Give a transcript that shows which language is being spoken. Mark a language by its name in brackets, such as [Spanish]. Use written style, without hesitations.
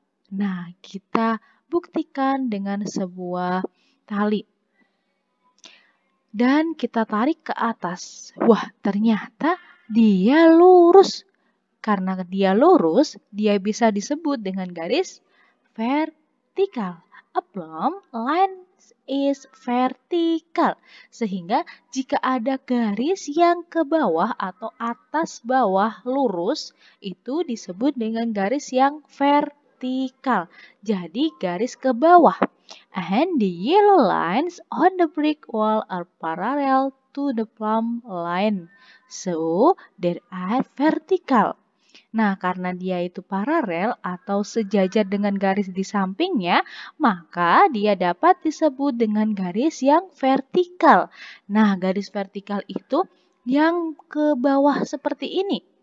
[Indonesian] Nah, kita buktikan dengan sebuah tali. Dan kita tarik ke atas. Wah, ternyata dia lurus. Karena dia lurus, dia bisa disebut dengan garis vertikal. [English] A plumb line is vertical. [Indonesian] Sehingga jika ada garis yang ke bawah atau atas bawah lurus, itu disebut dengan garis yang vertikal. Jadi garis ke bawah. [English] And the yellow lines on the brick wall are parallel to the plumb line. So they are vertical. [Indonesian] Nah, karena dia itu paralel atau sejajar dengan garis di sampingnya, maka dia dapat disebut dengan garis yang vertikal. Nah, garis vertikal itu yang ke bawah seperti ini.